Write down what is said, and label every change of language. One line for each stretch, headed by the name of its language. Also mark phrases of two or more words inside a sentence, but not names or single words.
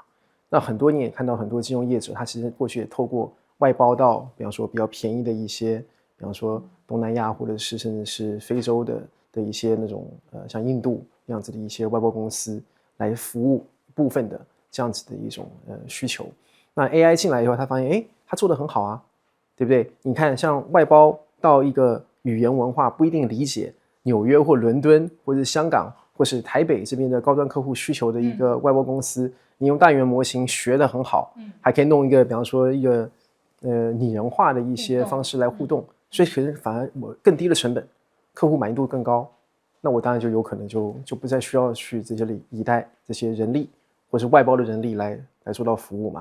Chinese: 那很多你也看到很多金融業者，他其實過去也透過外包到，比方說比較便宜的一些，比方說東南亞或者是甚至是非洲的一些那種像印度那樣子的一些外包公司來服務部分的這樣子的一種需求。那 AI 進來以後，他發現他做得很好啊，對不对？你看像外包到一個語言文化不一定理解，紐約或倫敦或者是香港或是台北這邊的高端客戶需求的一個外包公司，你用大語言模型學得很好，還可以弄一個比方說一個擬人化的一些方式來互動，所以其實反而我更低的成本，客戶滿意度更高，那我当然就有可能就不再需要去这些依賴這些人力或是外包的人力來做到服務嘛。